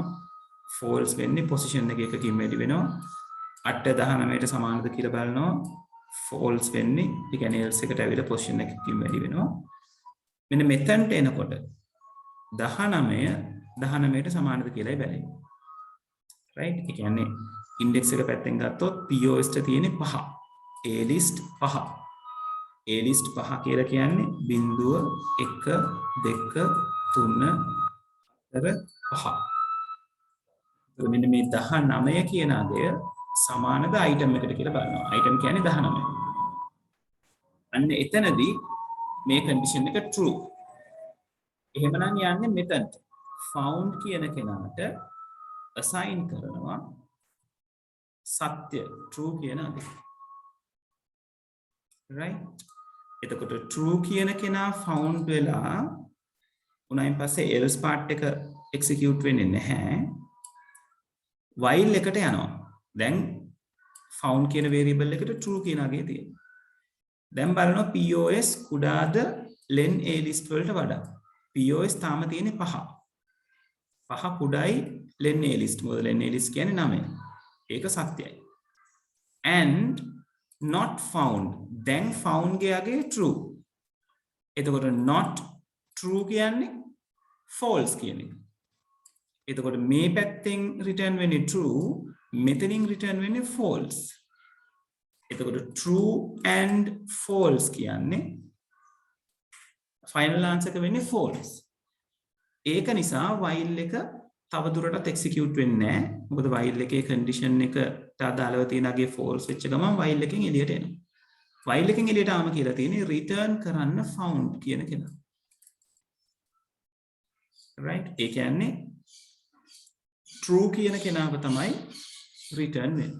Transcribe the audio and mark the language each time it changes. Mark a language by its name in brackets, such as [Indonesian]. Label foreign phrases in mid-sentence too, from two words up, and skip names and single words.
[Sinhala] false වෙන්නේ position එක එකකින් වැඩි වෙනවා. 8 19ට සමානද කියලා බලනවා. false වෙන්නේ ඒ කියන්නේ else එකට ඇවිල්ලා position එකකින් වැඩි වෙනවා. මෙන්න මෙතනට එනකොට 19ට සමානද කියලායි බැලෙන්නේ. right? ඒ කියන්නේ index එක පැත්තෙන් ගත්තොත් POS ට තියෙන්නේ 5. [English] A list 5. A list 5 [Sinhala] කියලා කියන්නේ බිංදුව 1 2 3 4 5. එතකොට මෙන්න මේ 19 කියන අගය සමානද item එකට කියලා බලනවා. item කියන්නේ 19. අන්න එතනදී මේ condition එක true. එහෙමනම් යන්නේ මෙතනට. found කියන කෙනාට assign කරනවා සත්‍ය true කියන අගය. right? එතකොට true කියන කෙනා found වෙලා උනායින් පස්සේ [English] else part [Sinhala] එක execute වෙන්නේ නැහැ. while එකට යනවා. දැන් found කියන variable එකට true කියන අගය තියෙනවා. දැන් බලනවා POS කුඩාද [English] len A list [Sinhala] වලට වඩා. POS තාම තියෙන්නේ 5. 5 කුඩායි [English] len A list. [Sinhala] මොකද [English] len A list [Sinhala] කියන්නේ 9. ඒක සත්‍යයි. [English] and not found. [Sinhala] දැන් found ගේ අගය true. එතකොට [English] not true [Sinhala] කියන්නේ false කියන එක. එතකොට මේ පැත්තෙන් return වෙන්නේ true, මෙතනින් return වෙන්නේ false. එතකොට [English] true and false [Sinhala] කියන්නේ [English] final answer [Sinhala] එක වෙන්නේ false. ඒක නිසා while එක තව දුරටත් execute වෙන්නේ නැහැ. මොකද while එකේ condition එකට අදාළව තියෙන අගේ false වෙච්ච ගමන් while එකෙන් එළියට එනවා. while එකෙන් එළියට ආම කියලා තියෙන්නේ return කරන්න found කියන කෙනා. right? ඒ කියන්නේ true කියන කෙනාව තමයි return වෙන්නේ.